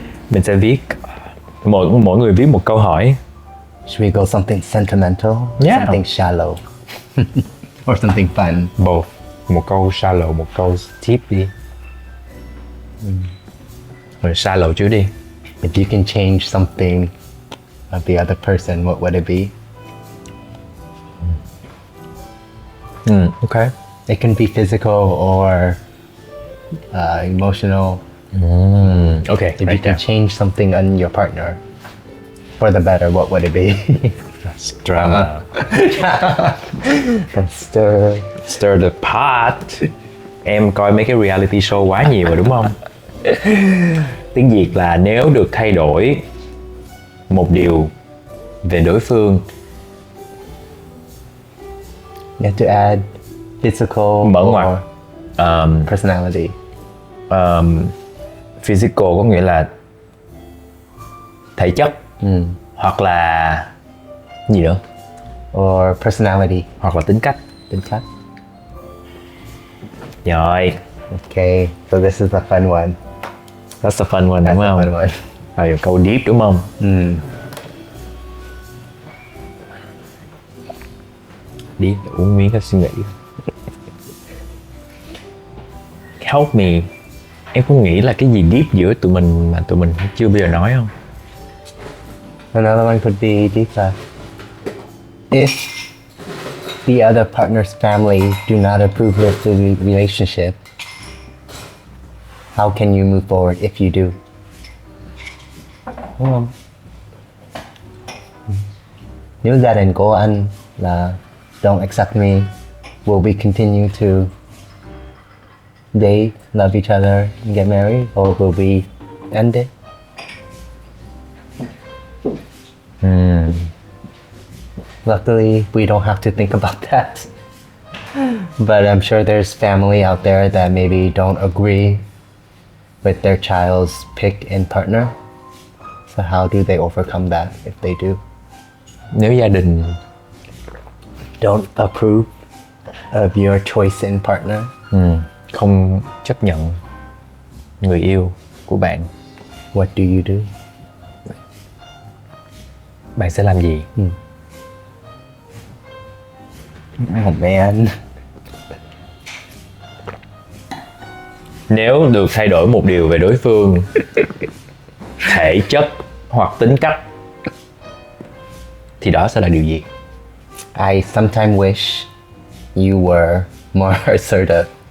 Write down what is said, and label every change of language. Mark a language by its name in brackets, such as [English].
[Vietnamese] Mình sẽ viết, mỗi người viết một câu hỏi. [English] Should we go something sentimental? Yeah. Something shallow? Or something fun? Both. [Vietnamese] Một câu shallow, một câu deep đi. Rồi shallow trước đi. [English] If you can change something of the other person, what would it be? Okay. It can be physical or emotional. Okay. If you can change something on your partner for the better, what would it be? Drama. Stir the pot. [Vietnamese] Em coi mấy cái reality show quá nhiều rồi đúng không? Tiếng Việt là nếu được thay đổi một điều về đối phương. [English] You have to add physical [Vietnamese] Mở [English] or [Vietnamese] ngoặc. [English] personality. [Vietnamese] Physical có nghĩa là thể chất. Hoặc là gì nữa? [English] Or personality. [Vietnamese] Hoặc là tính cách. Tính cách. Rồi. [English] Okay, so this is a fun one. That's the fun one That's [Vietnamese] đúng [English] a [Vietnamese] không? [English] fun one. [Vietnamese] Rồi câu deep đúng không? Đi uống miếng cái suy nghĩ. [English] Help me. [Vietnamese] Em có nghĩ là cái gì deep giữa tụi mình mà tụi mình chưa bao giờ nói không? [English] Another one could be deeper. If the other partner's family do not approve of the relationship, how can you move forward if you do? [Vietnamese] Đúng không? Nếu gia đình của anh là [English] don't accept me, will we continue to date, love each other, and get married, or will we end it? Luckily, we don't have to think about that. But I'm sure there's family out there that maybe don't agree with their child's pick and partner. So how do they overcome that if they do? [Vietnamese] Nếu gia đình [English] Don't approve of your choice in partner. [Vietnamese] không chấp nhận người yêu của bạn, [English] What do you do? [Vietnamese] bạn sẽ làm gì? [English] Oh man. [Vietnamese] Nếu được thay đổi một điều về đối phương, thể chất hoặc tính cách, thì đó sẽ là điều gì? [English] I sometimes wish you were more assertive.